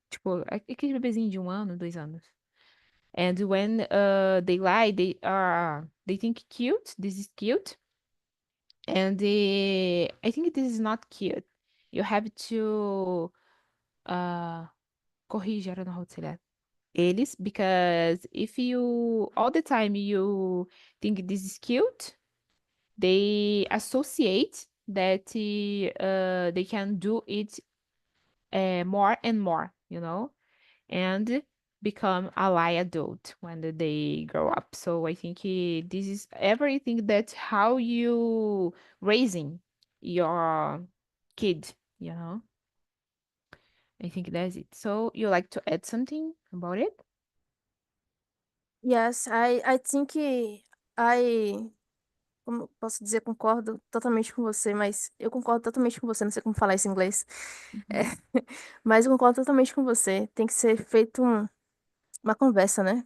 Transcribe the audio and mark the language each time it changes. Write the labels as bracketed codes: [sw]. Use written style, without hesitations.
[pt] Tipo, aquele bebezinho de 1 ano, 2 anos. [en] And when they lie, they think cute. This is cute. And I think this is not cute. You have to uh corrigir, I don't know how to say that. Eles, because if you all the time you think this is cute, they associate that they can do it more and more, you know, and become a lie adult when they grow up. So I think this is everything, that's how you raising your kid, you know. I think that's it. So you like to add something about it? Yes, I think I, [pt] como eu posso dizer, concordo totalmente com você, mas eu concordo totalmente com você, não sei como falar isso em inglês. É, Mhm. mas eu concordo totalmente com você. Tem que ser feito uma conversa, né?